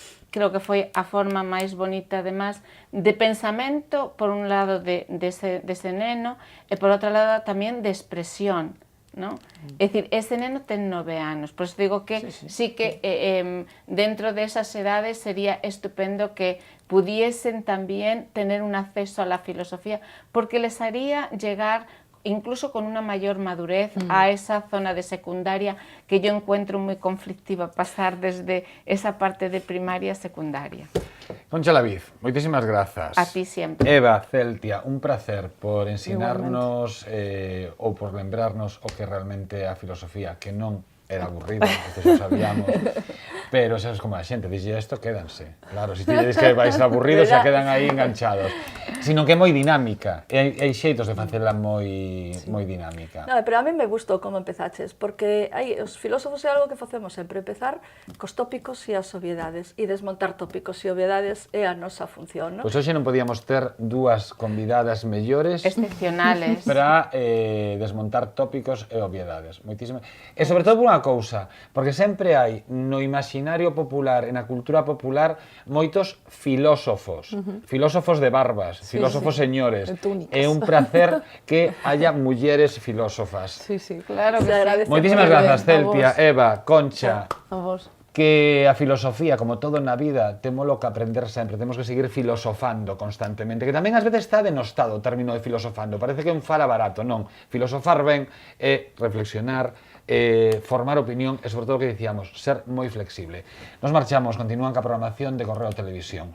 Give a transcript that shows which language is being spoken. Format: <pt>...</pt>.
<gl>Creo que foi a forma máis bonita, además, de pensamento, por un lado, dese neno, e por outro lado, tamén de expresión, ¿no? É dicir, ese neno ten 9 anos, por eso digo que sí</gl> <es>que dentro de esas edades sería estupendo que pudiesen también tener un acceso a la filosofía, porque les haría llegar incluso con una mayor madurez a esa zona de secundaria que yo encuentro muy conflictiva, pasar desde esa parte de primaria a secundaria.</es> <gl>Concha Laviz, moitísimas grazas. A ti sempre. Eva, Celtia, un placer por ensinarnos ou por lembrarnos o que realmente é a filosofía, que non era aburrida, que xa sabíamos, pero sabes como a xente, dixlle isto, quédanse. Claro, se ti lle dis que vais ser aburridos, xa quedan aí enganchados. Sino que é moi dinámica, e hai xeitos de facela moi dinámica. No, pero a mí me gustou como empezaches, porque os filósofos é algo que facemos sempre, empezar cos tópicos e as obviedades, e desmontar tópicos e obviedades é a nosa función, non? Pois hoxe non podíamos ter dúas convidadas mellores excepcionales para desmontar tópicos e obviedades. Moitísimas. E sobre todo por unha cousa, porque sempre hai no imaginario popular e na cultura popular moitos filósofos, filósofos de barbas, filósofos señores. É un placer que haya mulleres filósofas. Sí, sí, claro que sí. Moitísimas grazas, Celtia, Eva, Concha. A vos. Que a filosofía, como todo na vida, témolo que aprender sempre, temos que seguir filosofando constantemente, que tamén ás veces está denostado o término de filosofando, parece que é un fala barato, non, filosofar ben é reflexionar, formar opinión e, sobre todo, o que dicíamos, ser moi flexible. Nos marchamos, continúan ca programación de Correo Televisión.</gl>